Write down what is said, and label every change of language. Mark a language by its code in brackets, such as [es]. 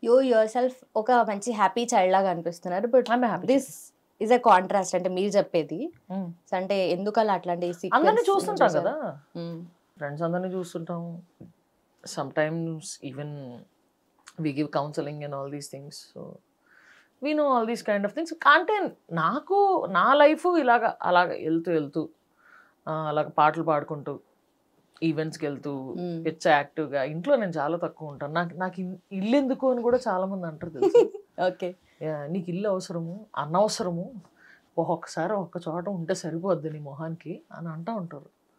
[te] Your self ఒక మంచి happy child లాగా అనిపిస్తున్నారు. [en] but this is a contrast [te] అంటే మీరు చెప్పేది. అంటే ఎందుకు అలా అట్లాంటి అందరినీ చూస్తుంటాం కదా, ఫ్రెండ్స్ అందరినీ చూస్తుంటాం. [en] Sometimes even we give counseling and all these things, so we know all these kind of things. [te] అంటే నాకు నా లైఫ్ అలాగ వెళ్తూ అలాగ పాటలు పాడుకుంటూ ఈవెంట్స్కి వెళ్తూ పిచ్చ యాక్టివ్గా. ఇంట్లో నేను చాలా తక్కువ ఉంటాను. నాకు ఇల్లు ఎందుకు అని కూడా చాలా మంది అంటారు తెలుసు. ఓకే, నీకు ఇల్లు అవసరము, అనవసరము, ఒక్కొక్కసారి ఒక్క చోట ఉంటే సరిపోద్ది నీ మొహానికి అని అంటూ ఉంటారు.